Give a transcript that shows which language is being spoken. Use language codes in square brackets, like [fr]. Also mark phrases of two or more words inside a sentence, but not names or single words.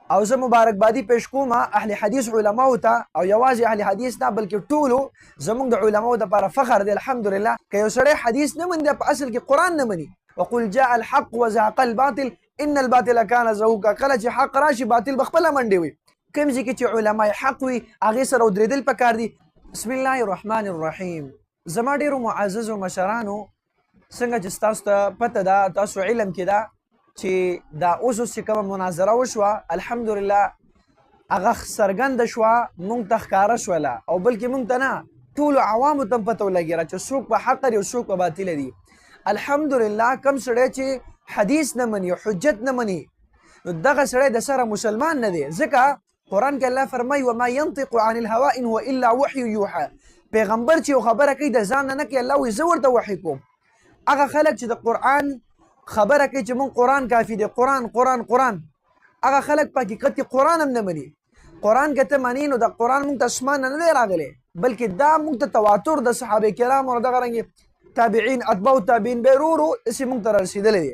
[ps] او زه مبارکبادي پیش کوم اهل حدیث علماو ته او یوازې اهل حدیث نه بلکې ټولو زموږ د علماو دپاره فخر دی الحمدلله که یو سړی حدیث نه مني په اصل کې قرآن نه مني. [ar] وقل جاء الحق وزهق الباطل ان الباطل كان زهوقا. [ps] کله چې حق راشي باطل به خپله منډې وي. کوم ځای کې چې علما حق وي هغې سره ودرېدل پکار دي. [ar] بسم الله الرحمن الرحیم. [ps] زما ډېرو معززو مشرانو څنګه چې ستاسو ته پته ده تاسو علم کې ده چې دا اوس چې کومه مناظره وشوه الحمدلله هغه څرګنده شوه موږ ته ښکاره شوله او بلکې موږ ته نه ټولو عوامو ته هم پته ولګېده چې څوک په حق دي او څوک په باطله دي. الحمدلله کم سړی چې حدیث نه مني حجت نه مني نو دغه سړی د سره مسلمان نه دی. ځکه قرآن کې الله فرمایي [ar] وما ينطق عن الهوا ان هو الا وحي یوحى. [ps] پیغمبر چې یو خبره کوي د ځان نه کوي الله وایي زه ورته وحي کوم. هغه خلک چې د قرآن خبره کوي چې مونږ قرآن کافي دی قرآن قرآن قرآن هغه خلک په حقیقت کې قرآن هم نه مني. قرآن که ته مني نو د قرآن مونږ ته اسمان نه دی راغلی بلکې دا مونږ ته تواتر د صحابه کرامو او دغه رنګې تابعین اتباع تابعین به ورو ورو داسې مونږ ته رارسېدلی دی.